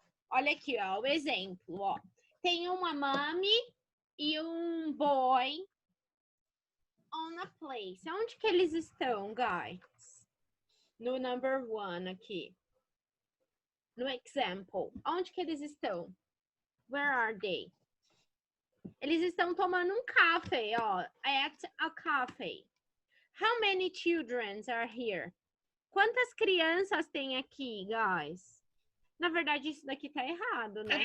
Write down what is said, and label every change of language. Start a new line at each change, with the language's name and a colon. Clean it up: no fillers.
Portuguese: Olha aqui, ó, o exemplo, ó. Tem uma mommy e um boy
English: on a place.
Portuguese: Onde que eles estão, guys? No number 1 aqui. No example. Onde que eles estão?
English: Where are they?
Portuguese: Eles estão tomando um café, ó.
English: At a cafe. How many children are here?
Portuguese: Quantas crianças tem aqui, guys? Na verdade, isso daqui tá errado, né?